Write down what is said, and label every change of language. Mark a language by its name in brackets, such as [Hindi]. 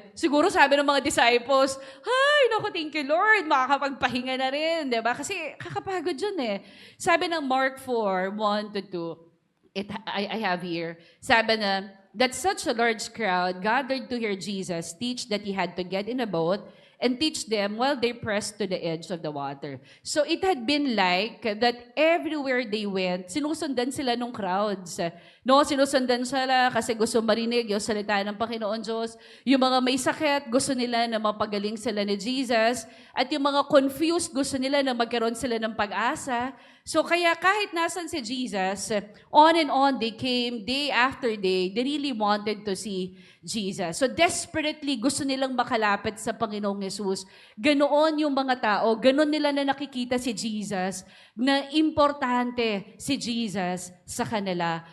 [Filipino] Siguro sabi ng mga disciples, ay, naku, [English] thank you Lord, [Filipino] makakapagpahinga na rin, di ba? Kasi kakapagod yun eh. [English] Sabi ng Mark 4, 1-2, I have here, sabi na, that such a large crowd gathered to hear Jesus teach that he had to get in a boat and teach them while they pressed to the edge of the water. So it had been like that everywhere they went, [Filipino] sinusundan sila ng crowds. No, sinusundan sila kasi gusto marinig yung salita ng Panginoon Diyos. Yung mga may sakit, gusto nila na mapagaling sila ni Jesus. At yung mga confused, gusto nila na magkaroon sila ng pag-asa. [English] So [Filipino] kaya kahit nasan si Jesus, [English] on and on they came, day after day, they really wanted to see Jesus. [Filipino] So desperately gusto nilang makalapit sa Panginoong Jesus. Ganoon yung mga tao, ganoon nila na nakikita si Jesus, na importante si Jesus sa kanila.